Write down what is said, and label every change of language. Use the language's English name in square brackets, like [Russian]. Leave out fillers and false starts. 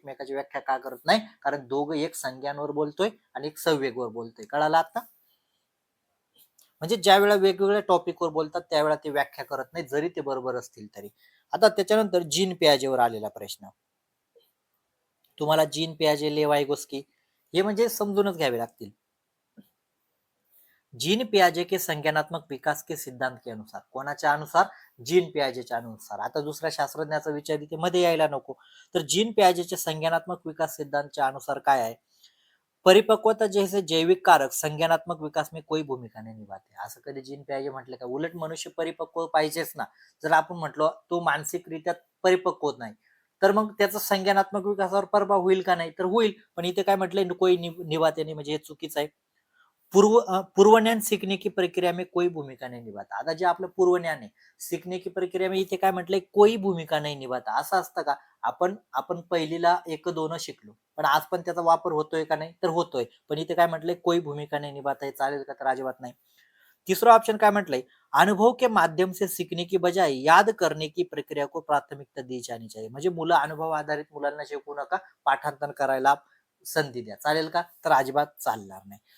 [Marathi] एकमेकाची व्याख्या का करत नाही, कारण दोघं एक संज्ञांवर बोलतोय आणि एक संवेगवर बोलतोय, कळालं आता। म्हणजे ज्या वेळा वेगवेगळ्या टॉपिकवर बोलतात त्यावेळा ते व्याख्या करत नाही, जरी ते बरोबर असतील तरी। आता त्याच्यानंतर जीन पियाजेवर आलेला प्रश्न, तुम्हाला जीन पियाजे, लेव वाइगोस्की हे म्हणजे समजूनच घ्यावे लागतील। [Hindi] जीन पियाजे के संज्ञानात्मक विकास के सिद्धांत के अनुसार, [Marathi] कोणाच्या अनुसार, जीन पियाजेच्या अनुसार। आता दुसऱ्या शास्त्रज्ञाचा विचार इथे मध्ये यायला नको, तर जीन पियाजेच्या संज्ञानात्मक विकास सिद्धांतच्या अनुसार काय आहे, [Hindi] परिपक्वता जैसे जैविक कारक संज्ञानात्मक विकास में कोई भूमिका नहीं निभाते। [Marathi] असं कधी जीन पियाजे म्हटलं का, उलट मनुष्य परिपक्व पाहिजेच ना, जर आपण म्हटलो तो मानसिकरित्या परिपक्व होत नाही, तर मग त्याचा संज्ञानात्मक विकासावर प्रभाव होईल का, नाही तर होईल, पण इथे काय म्हटलंय, कोई निभाते नाही, म्हणजे हे चुकीचं आहे। [Hindi] पूर्वज्ञान सीखने की प्रक्रिया में कोई भूमिका नहीं निभाता। [Marathi] आता जे आपलं पूर्वज्ञान आहे, [Hindi] सीखने की प्रक्रिया में [Marathi] इथे काय म्हटलंय, [Hindi] कोई भूमिका नहीं निभाता, [Marathi] असं असतं का, आपण पहिलीला 1-2 शिकलो, पण आज पण त्याचा वापर होतोय का, नाही तर होतोय, पण इथे काय म्हटलंय, कोई भूमिका नहीं निभाता, हे चालेल का, तर अजिबात नाही। तिसरा ऑप्शन काय म्हटलंय, [Hindi] अनुभव के माध्यम से सीखने की बजाय याद करने की प्रक्रिया को प्राथमिकता दी जानी चाहिए, [Marathi] म्हणजे मुलं अनुभव आधारित मुलांना शिकवू नका, पाठांतर करायला संधी द्या, चालेल का, तर अजिबात चालणार नाही।